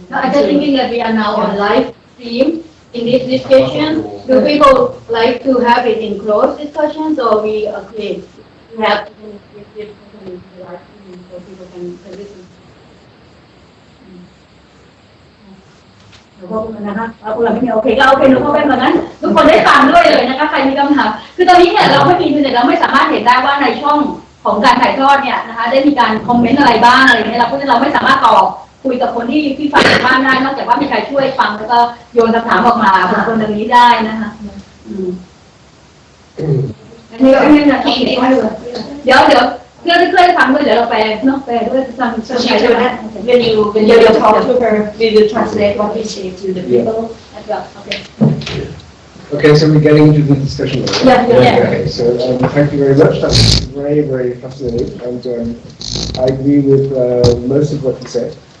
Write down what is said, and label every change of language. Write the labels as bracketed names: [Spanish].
[English] No, I'm just thinking that we are now on live stream in this discussion. Do people like to have it in closed discussions, or we agree to have it in live stream so people can listen? [Thai] พวกมันนะคะพวกเราไม่มีโอเคก็โอเคหนูเข้าไปเหมือนกันทุกคนได้ฟังด้วยเลยนะคะใครมีคำถามคือตอนนี้เนี่ยเราไม่มีอินเทอร์เน็ตเราไม่สามารถเห็นได้ว่าในช่องของการถ่ายทอดเนี่ยนะคะได้มีการคอมเมนต์อะไรบ้างอะไรเงี้ยเราเพราะฉะนั้นเราไม่สามารถตอบคุยกับคนที่ฟังบ้านได้นอกจากว่ามีใครช่วยฟังแล้วก็โยนคำถามออกมาคนตรงนี้ได้นะคะอันนี้จะคิดให้ดูเดี๋ยวเพื่อนฟังด้วยเดี๋ยวเราแปลเนาะแปลด้วยฟัง [English] So she will when you talk to her, we will translate what we say to the people. Okay. Okay, so we're getting into the discussion now. Yeah. Okay, so thank you very much. That's very, very fascinating, and I agree with most of what you said.